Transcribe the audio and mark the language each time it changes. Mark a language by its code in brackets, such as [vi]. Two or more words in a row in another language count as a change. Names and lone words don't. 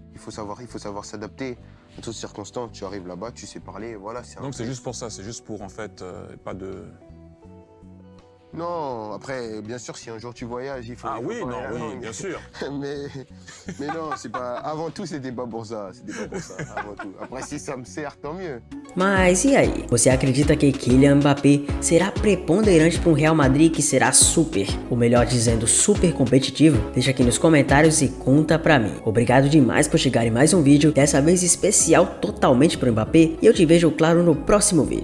[fr] Il faut savoir s'adapter. En toutes circonstances, tu arrives là-bas, tu sais parler, voilà. Donc c'est juste pour ça, c'est juste pour en fait, pas de... Non, après, bien sûr, si un jour tu voyages, il faut... Ah oui, non, oui, bien sûr. mais non, c'est pas... Avant tout, c'était pas pour ça. C'était pas pour ça, avant tout. Après, si ça me sert, tant mieux. [pt] Mas e aí? Você acredita que Kylian Mbappé será preponderante para um Real Madrid que será super, ou melhor dizendo, super competitivo? Deixa aqui nos comentários e conta pra mim. Obrigado demais por chegar em mais um vídeo, dessa vez especial totalmente pro Mbappé, e eu te vejo, claro, no próximo vídeo.